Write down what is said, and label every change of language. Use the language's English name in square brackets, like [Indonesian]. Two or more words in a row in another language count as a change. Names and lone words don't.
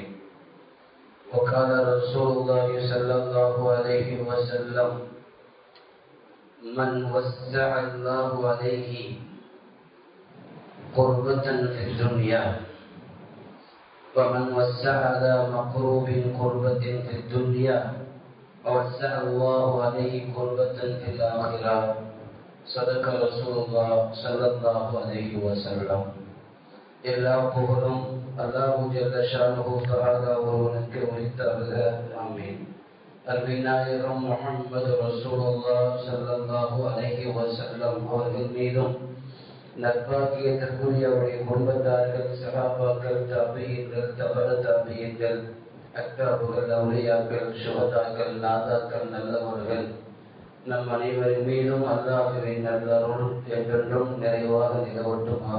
[Arabic] وقال رسول الله صلى الله عليه وسلم: من وسع الله عليه قربة في الدنيا ومن وسع على مقروب قربة في الدنيا ووسع الله عليه قربة في الآخرة. صدق رسول الله صلى الله عليه وسلم. [Tamil] எல்லா புகழும் [Arabic] الله جل شأنه تعالى [Tamil] ஒருவனுக்கு உரித்தாகுக. ஆமீன். அருமைநாயகம் முஹம்மது [Arabic] رسول الله صلى الله عليه وسلم [Tamil] அவர்கள் மீதும் நற்பாக்கியத்திற்குரிய அவருடைய குடும்பத்தார்கள், சஹாபாக்கள், தாபியீன்கள், தபர தாபியீன்கள், அக்தாபுகள், அவுலியாக்கள், சுஹதாக்கள், நாதாக்கள், நல்லவர்கள் நம் அனைவரின் மீதும் அல்லாஹ்வின் நல்லருள் என்றென்றும் நிறைவாக நிலவட்டுமாக.